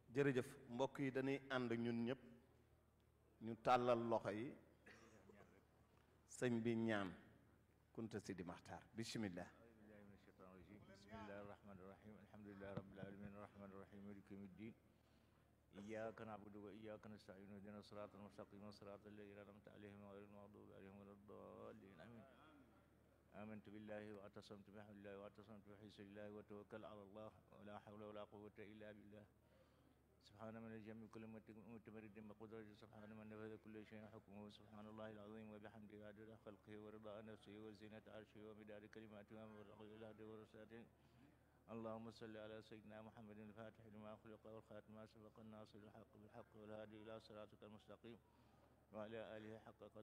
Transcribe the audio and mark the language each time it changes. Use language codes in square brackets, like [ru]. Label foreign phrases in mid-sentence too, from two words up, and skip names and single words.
[wo] jërëjëf mbokk yi dañuy ànd ñun ñëpp ñu tàllal loxo yi sëñ bi ñaan Kunta Sidi Maxtaar bismillah. [ar] بسم الله الرحمن الرحيم الحمد لله رب العالمين الرحمن الرحيم مالك يوم الدين إياك نعبد وإياك نستعين اهدنا الصراط المستقيم صراط الذين أنعمت عليهم غير المغضوب عليهم ولا الضالين آمين آمنت بالله واعتصمت بحبل الله واعتصمت بحبل الله وتوكل على الله ولا حول ولا قوة إلا بالله سبحان من الجم كل متمرد بقدرته سبحان من نفذ كل شيء حكمه سبحان الله العظيم وبحمده عدد خلقه ورضا نفسه وزينة عرشه ومداد كلماته ومبلغ الهدى ورساله اللهم صل على سيدنا محمد الفاتح لما خلق والخاتم ما سبق الناصر الحق بالحق والهادي إلى صراطك المستقيم وعلى آله حق